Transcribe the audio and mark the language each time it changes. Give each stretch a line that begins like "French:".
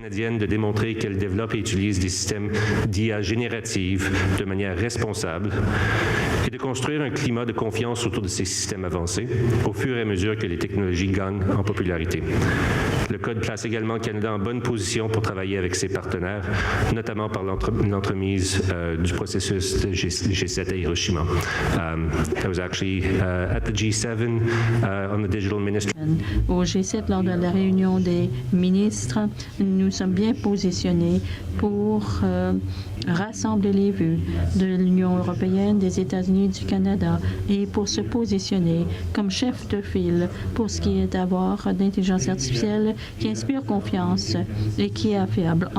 French: Canadienne de démontrer qu'elle développe et utilise des systèmes d'IA générative de manière responsable et de construire un climat de confiance autour de ces systèmes avancés au fur et à mesure que les technologies gagnent en popularité. Le Code place également le Canada en bonne position pour travailler avec ses partenaires, notamment par l'entremise du processus de G7 à Hiroshima.
English: I was actually at the G7 on the digital ministry.
French: Au G7, lors de la réunion des ministres, nous sommes bien positionnés pour rassembler les vues de l'Union européenne, des États-Unis, du Canada et pour se positionner comme chef de file pour ce qui est d'avoir d'intelligence artificielle qui inspire confiance et qui est affable.